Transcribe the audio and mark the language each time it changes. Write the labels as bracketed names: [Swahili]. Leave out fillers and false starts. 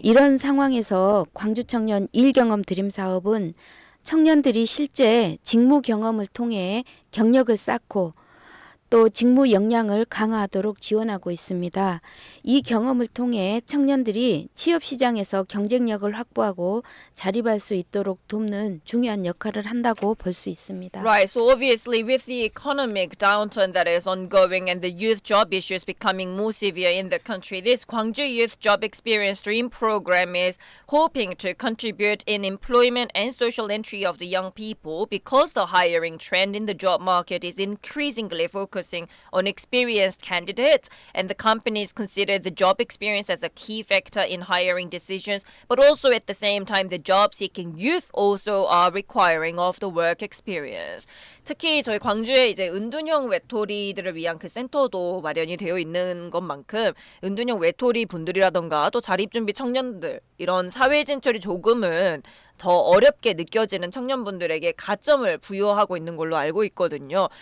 [Korean] 이런 상황에서 광주 청년 일 경험 드림 사업은 청년들이 실제 직무 경험을 통해 경력을 쌓고 또 직무 역량을 강화하도록 지원하고 있습니다. 이 경험을 통해 청년들이 취업 시장에서 경쟁력을 확보하고 자립할 수 있도록 돕는 중요한 역할을 한다고 볼 수 있습니다. [English] Right, so obviously with the economic downturn that is ongoing and the youth job issues becoming more severe in the country, this Gwangju Youth Job Experience Dream program is hoping to contribute in employment and social entry of the young people because the hiring trend in the job market is increasingly focusing on experienced candidates, and the companies consider the job experience as a key factor in hiring decisions, but also at the same time the job-seeking youth also are requiring of the work experience. [Korean] 특히 저희 광주에 이제 은둔형 외톨이들을 위한 그 센터도 마련이 되어 있는 것만큼 은둔형 외톨이 분들이라던가 또 자립준비 청년들 이런 사회 진출이 조금은 더 어렵게 느껴지는 청년분들에게 가점을 부여하고 있는 걸로 알고 있거든요.